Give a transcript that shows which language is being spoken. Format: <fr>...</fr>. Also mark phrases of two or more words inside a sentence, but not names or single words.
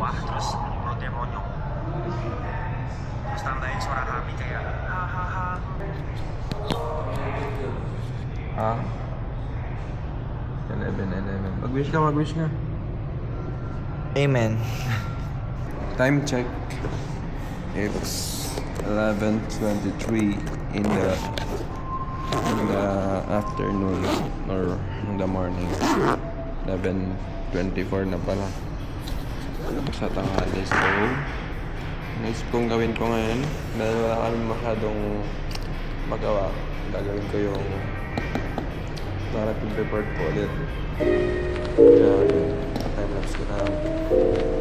<id>Terus mulutnya monyong. Terus tambahin suara kami kayak hahaha.</id> <tl>Ha? 11. Mag-wish ka. Amen.</tl> <en>Time check. It's 11:23 in the afternoon or in the morning.</en> <tl>11:24 na pala. Sa tanghali. So, Naisip kong gawin ko ngayon dahil wala kami masyadong magawa. Gagawin ko yung narrative report ko ulit. Kaya yun, time-lapse ko na.</tl>